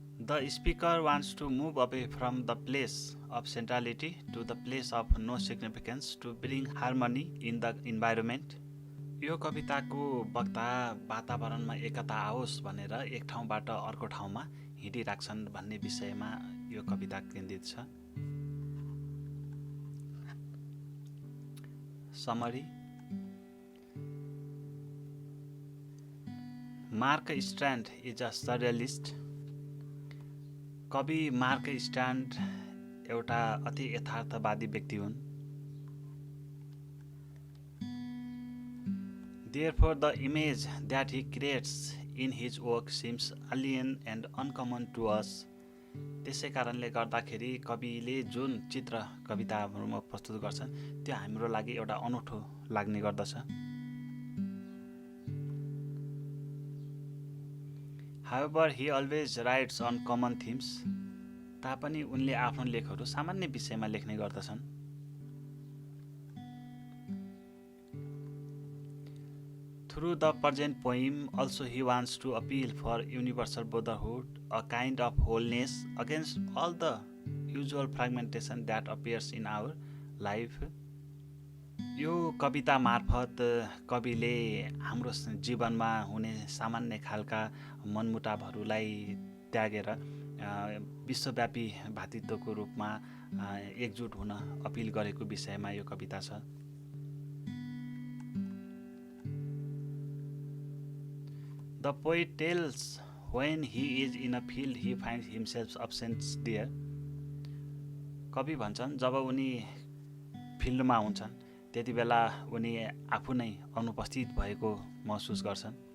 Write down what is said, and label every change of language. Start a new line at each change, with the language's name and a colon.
English: The speaker wants to move away from the place of centrality to the place of no significance to bring harmony in the environment.
Nepali: यो कविताको वक्ता वातावरणमा एकता आओस् भनेर एक ठाउँबाट अर्को ठाउँमा हिँडिराख्छन् भन्ने विषयमा यो कविता केन्द्रित छ।
English: Summary. Mark Strand is a surrealist.
Nepali: कवि मार्क स्ट्रान्ड एउटा अति यथार्थवादी व्यक्ति हुन्।
English: Therefore, the image that he creates in his work seems alien and uncommon to us.
Nepali: त्यसै कारणले गर्दाखेरि कविले जुन चित्र कविताहरूमा प्रस्तुत गर्छन् त्यो हाम्रो लागि एउटा अनौठो लाग्ने गर्दछ।
English: However, he always writes on common themes.
Nepali: तापनि उनले आफ्नो लेखहरू सामान्य विषयमा लेख्ने गर्दछन्।
English: Through the present poem, also he wants to appeal for universal brotherhood, a kind of wholeness against all the usual fragmentation that appears in our life.
Nepali: यो कविता मार्फत कविले हाम्रो जीवनमा हुने सामान्य खालका मनमुटावहरूलाई त्यागेर विश्वव्यापी भातृत्वको रूपमा एकजुट हुन अपिल गरेको विषयमा यो कविता छ।
English: The poet tells when he is in a field he finds himself absent there.
Nepali: कवि भन्छन् जब उनी फिल्डमा हुन्छन् त्यति बेला उनी आफू नै अनुपस्थित भएको महसुस गर्छन्।